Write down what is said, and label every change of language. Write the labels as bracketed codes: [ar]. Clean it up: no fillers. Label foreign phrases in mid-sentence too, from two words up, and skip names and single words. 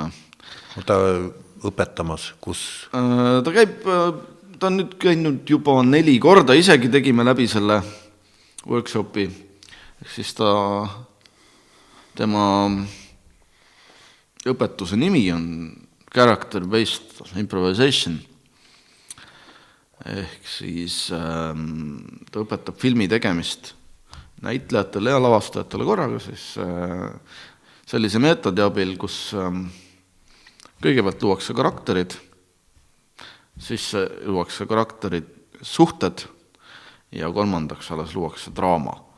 [et] Ta õpetamas, kus? Ta on nüüd käinud juba 4 korda, isegi tegime läbi selle workshopi. Siis tema õpetuse nimi on [en] character-based improvisation. [et] Ehk siis ta õpetab filmi tegemist näitlejatele ja lavastajatele korraga siis sellise meetodi abil, kus kõigepealt luuakse karakterid, siis luuakse karakterid suhted ja kolmandaks alles luuakse draama.